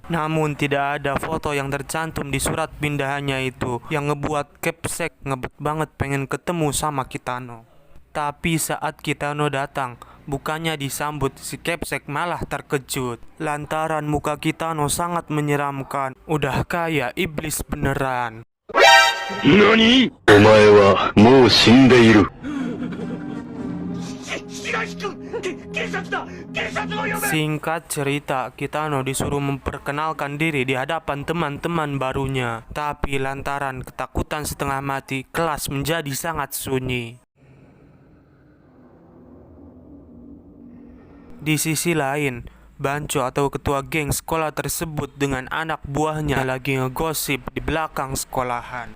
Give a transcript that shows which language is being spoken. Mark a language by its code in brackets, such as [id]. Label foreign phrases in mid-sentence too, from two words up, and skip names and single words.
[id] Namun tidak ada foto yang tercantum di surat pindahannya itu, yang ngebuat Capsek ngebet banget pengen ketemu sama Kitano. Tapi saat Kitano datang, bukannya disambut, si Capsek malah terkejut lantaran muka Kitano sangat menyeramkan. Udah kayak iblis beneran. NANI?! [ja] お前はもう死んでいる. [id] Singkat cerita, Kitano disuruh memperkenalkan diri di hadapan teman-teman barunya. Tapi lantaran ketakutan setengah mati, kelas menjadi sangat sunyi. Di sisi lain, Bancho atau ketua geng sekolah tersebut dengan anak buahnya lagi ngegosip di belakang sekolahan.